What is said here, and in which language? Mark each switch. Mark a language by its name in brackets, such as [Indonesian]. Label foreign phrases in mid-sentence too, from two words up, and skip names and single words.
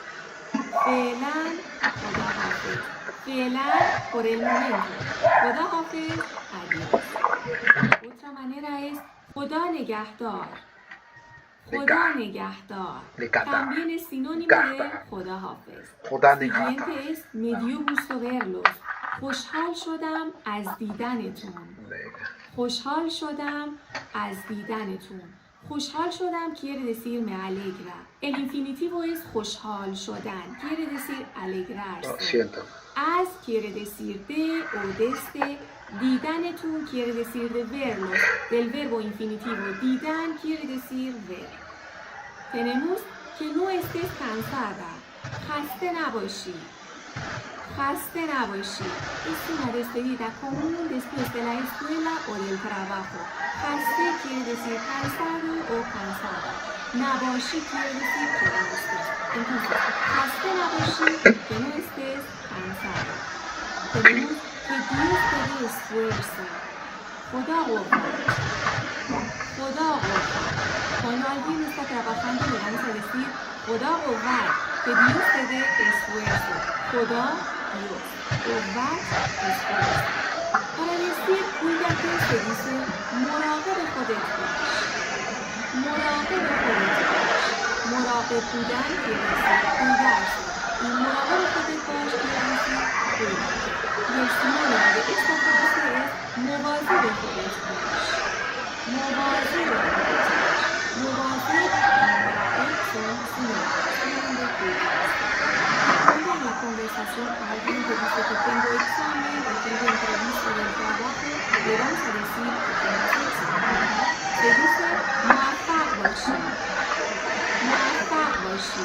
[Persian] فعلا خدا حافظ. [Spanish] Felan por el momento. [Persian] خدا حافظ, [Spanish] adiós. Otra manera es [Persian] خدا نگهدار. خدا نگهدار. [Spanish] También es sinónimo de [Persian] خدا حافظ. [Spanish] Siguiente es me dio gusto verlos. [Persian] خوشحال شدم از دیدنتون. خوشحال شدم از دیدنتون. خوشحال شدم [Spanish] quiere decir me alegra. El infinitivo es [Persian] خوشحال شدن, [Spanish] quiere decir alegrarse. Az quiere decir de o desde. دیدنتون quiere decir de verlos. Del verbo infinitivo دیدن quiere decir ver. Tenemos que no estés cansada. [Persian] خسته نباشی. خسته نباشی. [Spanish] Es una despedida común después de la escuela o del trabajo. خسته quiere decir cansado o cansada. نباشی quiere decir que no estés. Entonces, [Persian] خسته نباشی, [Spanish] que no estés cansada. Tenemos que Dios te dé esfuerzo. [Persian] خدا قوت. خدا قوت. [Spanish] Cuando alguien está trabajando le vamos a decir [Persian] خدا قوت. [Spanish] Que Dios te dé esfuerzo. خدا, Dios. قوت, esfuerzo. Para decir cuídate se dice [Persian] مراقب خودت باش. مراقب خودت باش. مراقب بودن [Spanish] quiere decir cuidarse. Y [Persian] مراقب خودت باش [Spanish] quiere decir cuídate. Y el sinónimo de esta frase es [Persian] مواظب خودت باش. مواظب خودت باش. مواظب [Spanish] y مراقب son sinónimos de cuidarse. Cuando en la conversación alguien te dice que tengo examen o tengo entrevista del trabajo, le vamos a decir que tienes examen. Se dice [Persian] موفق باشی. موفق باشی.